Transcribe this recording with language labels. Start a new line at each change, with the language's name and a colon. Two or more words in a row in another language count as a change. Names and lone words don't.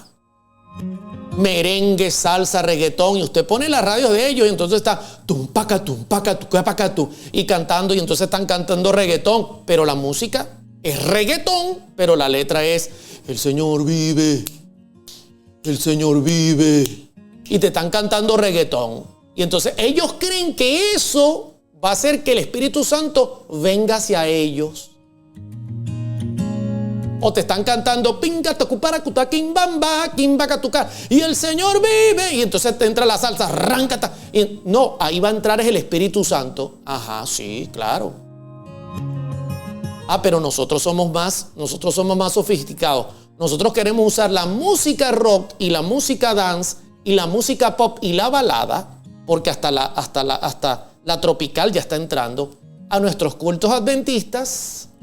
Spanish: Merengue, salsa, reggaetón, y usted pone las radios de ellos y entonces está y cantando, y entonces están cantando reggaetón, pero la música es reggaetón, pero la letra es el Señor vive, el Señor vive, y te están cantando reggaetón. Y entonces ellos creen que eso va a hacer que el Espíritu Santo venga hacia ellos. O te están cantando pinga tocupara cuta kimbamba kimba catucar y el Señor vive, y entonces te entra la salsa rancata. Y no, ahí va a entrar es el Espíritu Santo. Ajá, sí, claro. Pero nosotros somos más sofisticados. Nosotros queremos usar la música rock y la música dance y la música pop y la balada, porque hasta la tropical ya está entrando a nuestros cultos adventistas.